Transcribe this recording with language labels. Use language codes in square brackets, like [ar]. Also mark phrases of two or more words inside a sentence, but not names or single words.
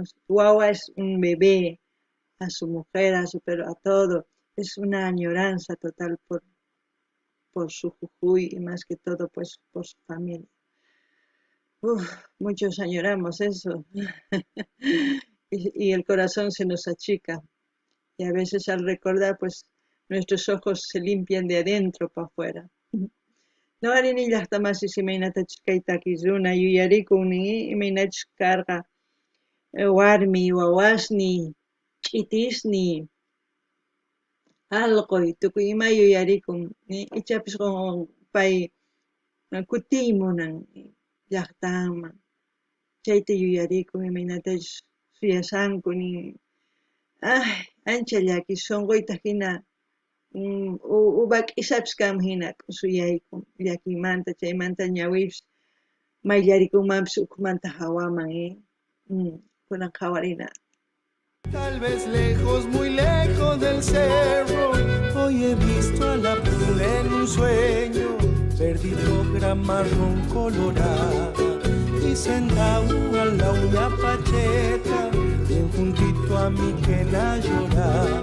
[es] Guagua es un bebé, a su mujer, a todo, es una añoranza total por su Jujuy y más que todo pues por su familia. Muchos añoramos eso y el corazón se nos achica. Y a veces al recordar, pues nuestros ojos se limpian de adentro para afuera. [qu] No harini llaqtamas imaynatachus kaytakisruna yuyarikuni imaynachus karqa warmi, wawasni, ch'itisni, allquy, tukuy ima yuyarikun, ichapis pay kutiymunan llaqtanman. Chayta yuyarikun imaynatachus suyasanku nin. Ancha llakis sunquyta hina uva k'isapis kanman hina k'usuyaykun llakiymanta, chaymanta ñawipis mayllarikumanpis ukmanta hawaman, kunan hawarina. [es] Tal vez lejos, muy lejos del cerro, hoy he visto a la pruna en un sueño, perdido gran marrón colorada, y sentado a la uña pacheta, bien juntito a mí que la lloraba.